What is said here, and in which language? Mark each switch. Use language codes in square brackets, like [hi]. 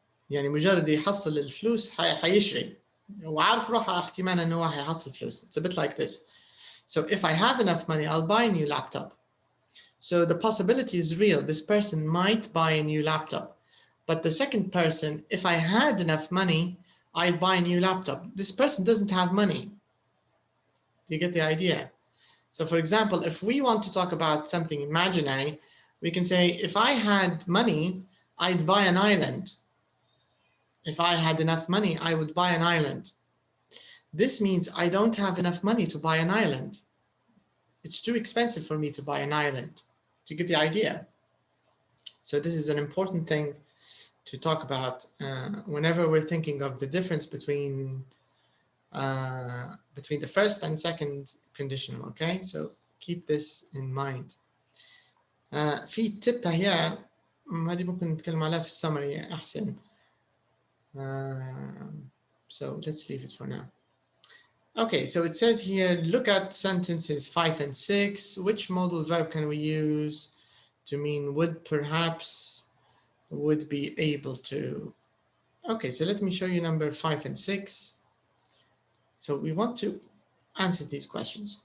[ar] يعني مجرد يحصل الفلوس حيشتري. وعارف روحه احتمال أنه هو حيحصل فلوس. [en] It's a bit like this. So if I have enough money, I'll buy a new laptop. So the possibility is real. This person might buy a new laptop. But the second person, if I had enough money, I'd buy a new laptop. This person doesn't have money. Do you get the idea? So for example, if we want to talk about something imaginary, we can say, if I had money, I'd buy an island. If I had enough money, I would buy an island. This means I don't have enough money to buy an island. It's too expensive for me to buy an island. Do you get the idea? So this is an important thing to talk about whenever we're thinking of the difference between the first and second conditional. Okay, so keep this in mind. [ar] في tip هي هذه ممكن نتكلم عليها في السمري أحسن. [en] So let's leave it for now. Okay, so it says here, look at sentences 5 and 6. Which modal verb can we use to mean would, perhaps, would be able to? Okay, so let me show you number 5 and 6. So we want to answer these questions.